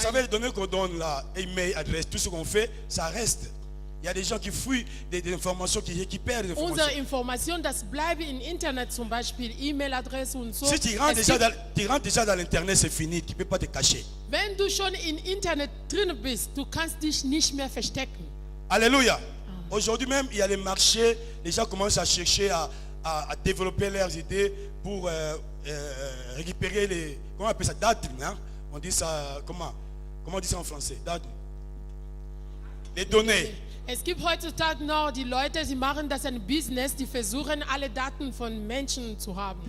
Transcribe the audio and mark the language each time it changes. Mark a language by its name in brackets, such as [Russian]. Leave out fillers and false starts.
[French] savez, les données qu'on donne là, email, adresse, tout ce qu'on fait, ça reste. Il y a des gens qui fouillent des informations, qui récupèrent des informations. [German] Unsere Informationen, das bleibe im Internet, zum Beispiel E-Mail-Adresse und so. [French] Si tu rentres, [German] Es [French] déjà [German] gibt- [French] dans l'Internet, c'est fini. Tu ne peux pas te cacher. [German] Wenn du schon im Internet drin bist, du kannst dich nicht mehr verstecken. Alléluia. [French] Aujourd'hui même, il y a les marchés. Les gens commencent à chercher à développer leurs idées pour récupérer les... Comment on appelle ça? Daten, hein? On dit ça... Comment on dit ça en français? Daten. Les données. [German] Es gibt heutzutage noch die Leute, sie machen das ein Business, die versuchen alle Daten von Menschen zu haben.